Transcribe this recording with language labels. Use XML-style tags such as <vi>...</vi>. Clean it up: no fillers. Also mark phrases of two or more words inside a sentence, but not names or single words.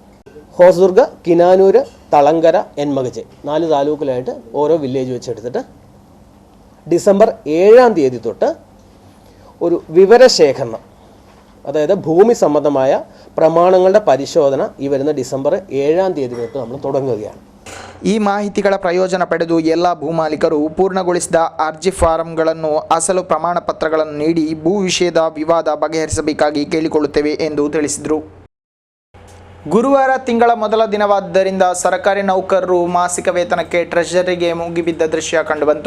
<ml>ഹോസ്ദുർഗ്, കിനാനൂര്, തളങ്കര, എൻമകജെ 4 താലൂക്കിലായിട്ട് ഓരോ വില്ലേജ് വെച്ചെടുത്തിട്ട് ഡിസംബർ 7-ാം തീയതി തൊട്ട് ഒരു വിവരശേഖരണം, അതായത് ഭൂമി സംബന്ധമായ പ്രമാണങ്ങളുടെ പരിശോധന ഈ വരുന്ന ഡിസംബർ 7-ാം തീയതി തൊട്ട് നമ്മൾ തുടങ്ങുകയാണ്.</ml> <kn>ಈ ಮಾಹಿತಿಗಳ ಪ್ರಯೋಜನ ಪಡೆದು ಎಲ್ಲ ಭೂಮಾಲೀಕರು ಪೂರ್ಣಗೊಳಿಸಿದ ಅರ್ಜಿ ಫಾರಂಗಳನ್ನು, ಅಸಲು ಪ್ರಮಾಣ ಪತ್ರಗಳನ್ನು ನೀಡಿ ಭೂ ವಿಷಯದ ವಿವಾದ ಬಗೆಹರಿಸಬೇಕಾಗಿ ಕೇಳಿಕೊಳ್ಳುತ್ತೇವೆ ಎಂದು ತಿಳಿಸಿದರು. ಗುರುವಾರ ತಿಂಗಳ ಮೊದಲ ದಿನವಾದ್ದರಿಂದ ಸರ್ಕಾರಿ ನೌಕರರು ಮಾಸಿಕ ವೇತನಕ್ಕೆ ಟ್ರೆಷರಿಗೆ ಮುಗಿಬಿದ್ದ ದೃಶ್ಯ ಕಂಡುಬಂತು.</kn>